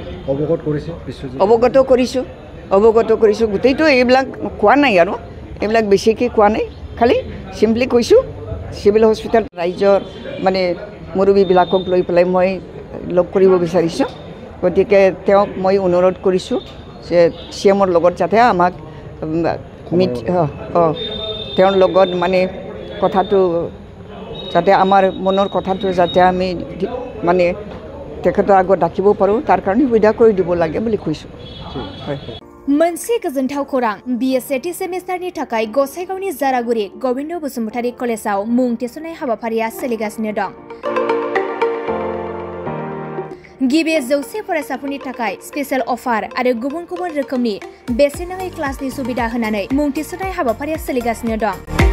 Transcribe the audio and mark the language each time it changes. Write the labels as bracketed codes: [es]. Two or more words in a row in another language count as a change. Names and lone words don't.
[as] অৱগত কৰিছোঁ গোটেইটো এইবিলাক কোৱা নাই আৰু এইবিলাক বেছিকৈ কোৱা নাই খালি চিম্পলি কৈছোঁ [en] civil hospital [as] ৰাইজৰ মানে মুৰব্বীবিলাকক লৈ পেলাই মই লগ কৰিব বিচাৰিছোঁ গতিকে তেওঁক মই অনুৰোধ কৰিছোঁ যে CMৰ লগত যাতে আমাক তেওঁৰ লগত মানে কথাটো যাতে আমাৰ মনৰ কথাটো যাতে আমি মানে তেখেতৰ আগত ৰাখিব পাৰোঁ তাৰ কাৰণে সুবিধা কৰি দিব লাগে বুলি কৈছোঁ হয় [brx] मोनसे गोजोनथाव खौरां BA सेथि सेमिस्टारनि थाखाय गसाइगावनि जारागुरि गबिन्द बसुमतारी कलेजाव मुं थिसननाय हाबाफारिया सोलिगासिनो दं। गिबि 100 फरायसाफोरनि थाखाय [en] special offer [brx] आरो गुबुन गुबुन रोखोमनि बेसेन नाङै क्लासनि सुबिदा होनानै मुं थिसननाय हाबाफारिया सोलिगासिनो दं।